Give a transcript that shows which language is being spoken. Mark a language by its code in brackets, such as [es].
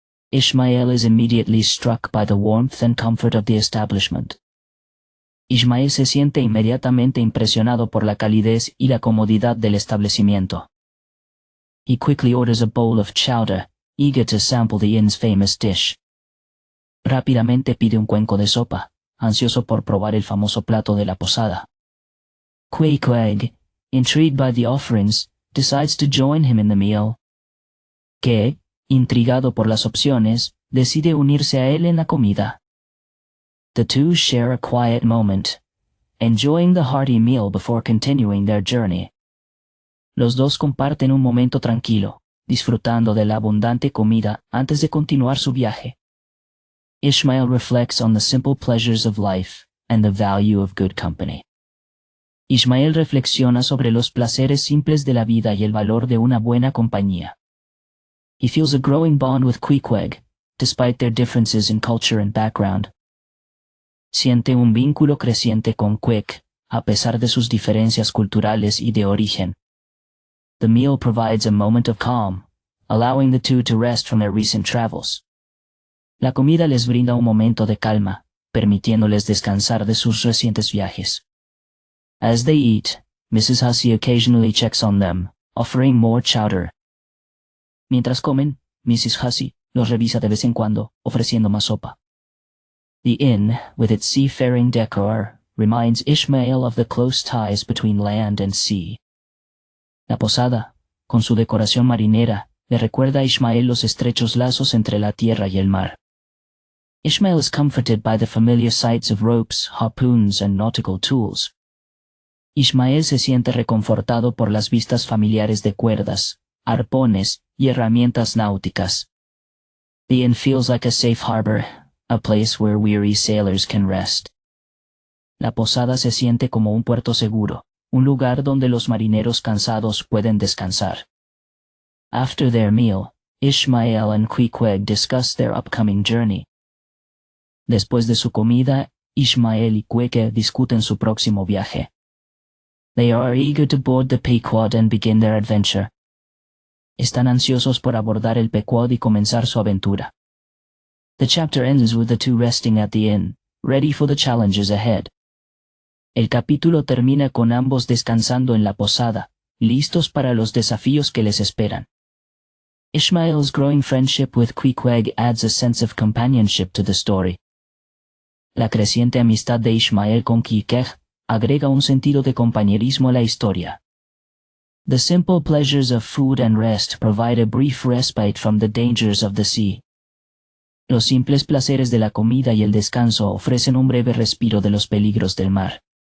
[en] Ishmael is immediately struck by the warmth and comfort of the establishment. [es] Ishmael se siente inmediatamente impresionado por la calidez y la comodidad del establecimiento. [en] He quickly orders a bowl of chowder, eager to sample the inn's famous dish. [es] Rápidamente pide un cuenco de sopa, ansioso por probar el famoso plato de la posada. [en] Queequeg, intrigued by the offerings, decides to join him in the meal. [es] Que, intrigado por las opciones, decide unirse a él en la comida. [en] The two share a quiet moment, enjoying the hearty meal before continuing their journey. [es] Los dos comparten un momento tranquilo, disfrutando de la abundante comida antes de continuar su viaje. [en] Ishmael reflects on the simple pleasures of life and the value of good company. [es] Ishmael reflexiona sobre los placeres simples de la vida y el valor de una buena compañía. [en] He feels a growing bond with Queequeg, despite their differences in culture and background. [es] Siente un vínculo creciente con Queequeg, a pesar de sus diferencias culturales y de origen. [en] The meal provides a moment of calm, allowing the two to rest from their recent travels. [es] La comida les brinda un momento de calma, permitiéndoles descansar de sus recientes viajes. [en] As they eat, Mrs. Hussey occasionally checks on them, offering more chowder. [es] Mientras comen, Mrs. Hussey los revisa de vez en cuando, ofreciendo más sopa. [en] The inn, with its seafaring decor, reminds Ishmael of the close ties between land and sea. [es] La posada, con su decoración marinera, le recuerda a Ishmael los estrechos lazos entre la tierra y el mar. [en] Ishmael is comforted by the familiar sights of ropes, harpoons, and nautical tools. [es] Ishmael se siente reconfortado por las vistas familiares de cuerdas, arpones y herramientas náuticas. [en] The inn feels like a safe harbor, a place where weary sailors can rest. [es] La posada se siente como un puerto seguro, un lugar donde los marineros cansados pueden descansar. [en] After their meal, Ishmael and Queequeg discuss their upcoming journey. [es] Después de su comida, Ishmael y Queequeg discuten su próximo viaje. [en] They are eager to board the Pequod and begin their adventure. [es] Están ansiosos por abordar el Pequod y comenzar su aventura. [en] The chapter ends with the two resting at the inn, ready for the challenges ahead. [es] El capítulo termina con ambos descansando en la posada, listos para los desafíos que les esperan. [en] Ishmael's growing friendship with Queequeg adds a sense of companionship to the story. [es] La creciente amistad de Ishmael con Queequeg agrega un sentido de compañerismo a la historia. [en] The simple pleasures of food and rest provide a brief respite from the dangers of the sea. [es] Los simples placeres de la comida y el descanso ofrecen un breve respiro de los peligros del mar.